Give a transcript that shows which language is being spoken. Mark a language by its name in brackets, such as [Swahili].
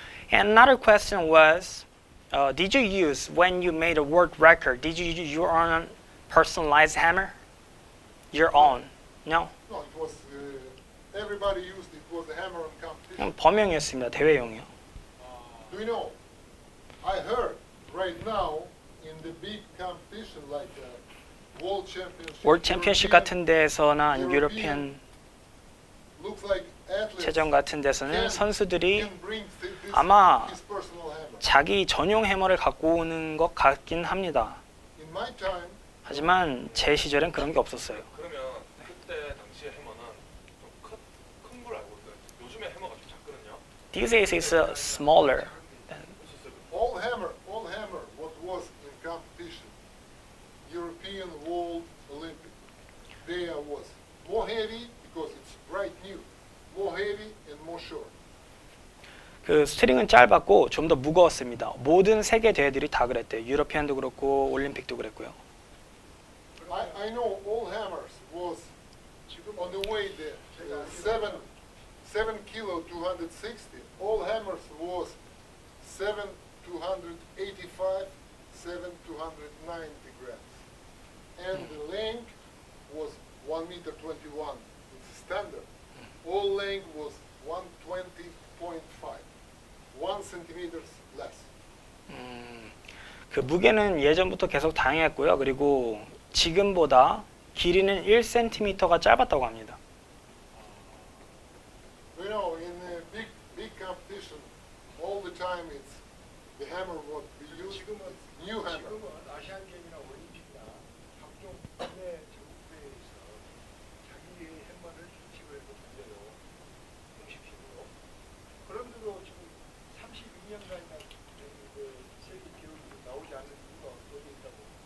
[English] And another question was, did you use, when you made a world record, did you use your own personalized hammer? Your own? No? No, it was everybody used it. Was a hammer on competition. [Korean] 그냥 범용이었습니다. 대회용이요. [English] Do you know? I heard right now in the big competition like World Championship. [Korean] 월드 챔피언십 같은 데서나 아니면 유로피안 [English] looks like athletes [Korean] 체전 같은 데서는 선수들이 [English] can bring [Korean] 아마 [English] his personal hammer. [Korean] 자기 전용 해머를 갖고 오는 것 같긴 합니다. [English] In my time, [Korean] 하지만 제 시절엔 그런 게 없었어요. 그러면 그때 당시의 해머는 좀 큰 걸 알고 있어요. 요즘에 해머가 좀 작거든요. [English] These days it's smaller. all hammer, what was in competition, European, World, Olympic, they was more heavy because it's bright new, more heavy and more short. [Korean] 그 스트링은 짧았고 좀 더 무거웠습니다. 모든 세계 대회들이 다 그랬대요. 유로피안도 그렇고 올림픽도 그랬고요. [English] I know all hammers was on the way there, 7 kilo 260. All hammers was 7 285, 7 290 grams, and the length was 1 meter 21. It's standard. All length was 120.5, 1 centimeters less. 그 무게는 예전부터 계속 다양했고요. 그리고 지금보다 길이는 1cm가 짧았다고 합니다. You know, in a big competition, all the time it's the hammer what we use. It's new hammer. [Korean] 지금은 아시안 게임이나 올림픽이나 각종 국내 전국대회에서 자기의 해머를 규칙을 해서 돌려요. 공식식으로. 그런데도 지금 32년간이나 세계 기록이 나오지 않는 이유가 어디에 있다고?